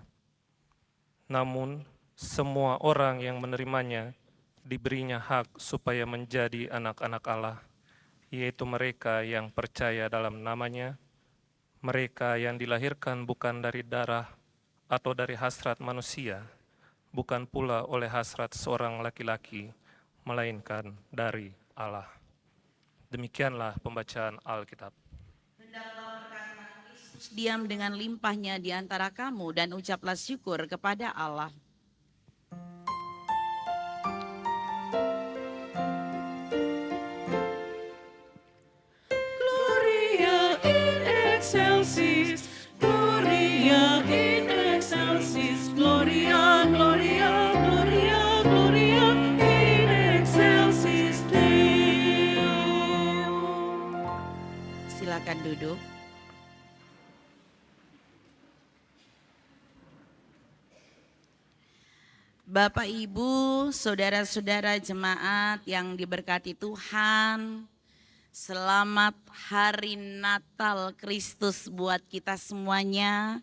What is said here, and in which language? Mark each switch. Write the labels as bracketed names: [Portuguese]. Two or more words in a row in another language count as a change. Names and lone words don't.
[Indonesian] Namun semua orang yang menerimanya diberinya hak supaya menjadi anak-anak Allah, yaitu mereka yang percaya dalam namanya, mereka yang dilahirkan bukan dari darah atau dari hasrat manusia, bukan pula oleh hasrat seorang laki-laki, melainkan dari Allah. Demikianlah pembacaan Alkitab. Diam dengan limpahnya di antara kamu dan ucaplah syukur kepada Allah. [Latin] Gloria in excelsis, Gloria in excelsis, Gloria, Gloria, Gloria, Gloria in excelsis Deo. [Indonesian] Silakan duduk. Bapak, Ibu, saudara-saudara jemaat yang diberkati Tuhan, selamat hari Natal Kristus buat kita semuanya.